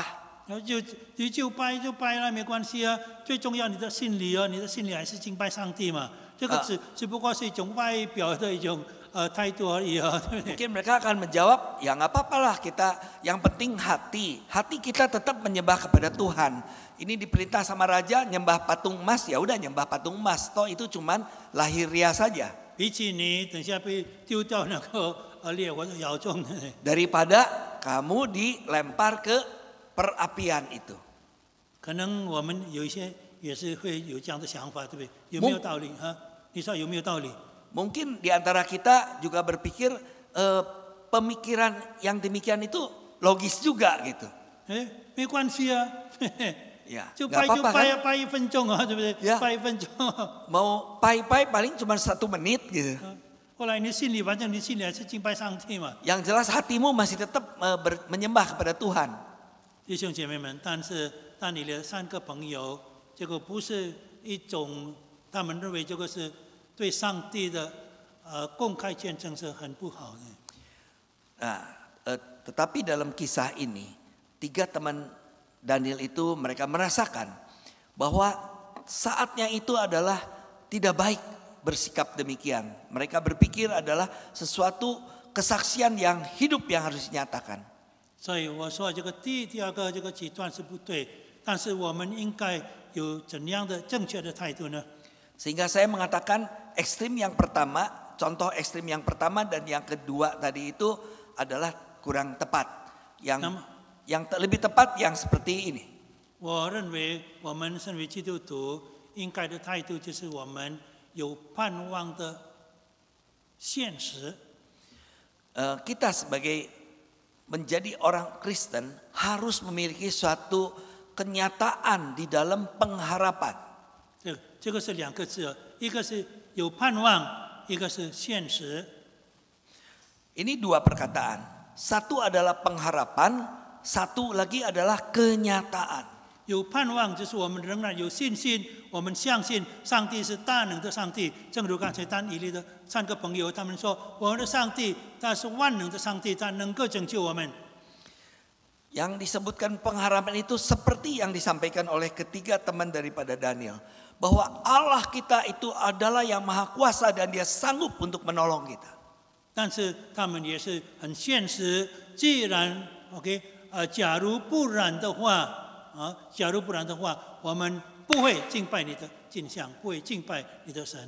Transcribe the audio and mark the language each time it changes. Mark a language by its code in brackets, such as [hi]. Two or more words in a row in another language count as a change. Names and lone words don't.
[zh] 就拜就拜了，没关系啊。最重要你的心里哦，你的心里还是敬拜上帝嘛。这个只不过是一种外表的一种态度而已啊，对不对？ [id] Mungkin mereka akan menjawab, ya nggak apa-apalah kita, yang penting hati kita tetap menyembah kepada Tuhan. Ini diperintah sama raja nyembah patung emas, ya udah nyembah patung emas, toh itu cuman lahiriah saja. [zh] 比起你等下被丢掉那个烈火的窑中， [id] Daripada kamu dilempar ke perapian itu. [zh] 可能我们有一些也是会有这样的想法，对不对？有没有道理哈？你说有没有道理？ [id] Mungkin di antara kita juga berpikir pemikiran yang demikian itu logis juga gitu. [zh] 没关系啊， [id] Ya, [zh] 就 [id] nggak [zh] 拜就 [id] apa-apa [zh] 拜 [id] kan? [zh] 啊，拜1分钟啊，对不对？ [id] Ya. [zh] 拜1分钟。 [id] Mau pai-pai paling cuma 1 menit gitu. [zh] 后来你心里反正你心里还是敬拜上帝嘛。 [id] Yang jelas hatimu masih tetap menyembah kepada Tuhan. [zh] 弟兄姐妹们，但是但你的3个朋友，这个不是一种他们认为这个是对上帝的公开见证是很不好的。 [id] Nah, tetapi dalam kisah ini 3 teman Daniel itu mereka merasakan bahwa saatnya itu adalah tidak baik bersikap demikian. Mereka berpikir adalah sesuatu kesaksian yang hidup yang harus dinyatakan. [zh] 所以我说这个第2个这个极端是不对，但是我们应该有怎样的正确的态度呢？ [id] Sehingga saya mengatakan ekstrim yang pertama, contoh ekstrim yang pertama dan yang kedua tadi itu adalah kurang tepat. Yang lebih tepat yang seperti ini. [zh] 我认为我们身为基督徒应该的态度就是我们有盼望的现实。 [id] Kita sebagai menjadi orang Kristen harus memiliki suatu kenyataan di dalam pengharapan. [zh] 这个是2个字，一个是有盼望，一个是现实。 [id] Ini 2 perkataan. Satu adalah pengharapan, satu lagi adalah kenyataan. [zh] 有盼望就是我们仍然有信心，我们相信上帝是大能的上帝。正如刚才但以理的3个朋友，他们说我们的上帝他是万能的上帝，他能够拯救我们。 [id] Yang disebutkan pengharapan itu seperti yang disampaikan oleh ketiga teman daripada Daniel. Bahwa Allah kita itu adalah yang maha kuasa dan dia sanggup untuk menolong kita. [zh] 但是他们也是很现实，既然 假如不然的话假如不然的话，我们不会敬拜你的镜像，不会敬拜你的神。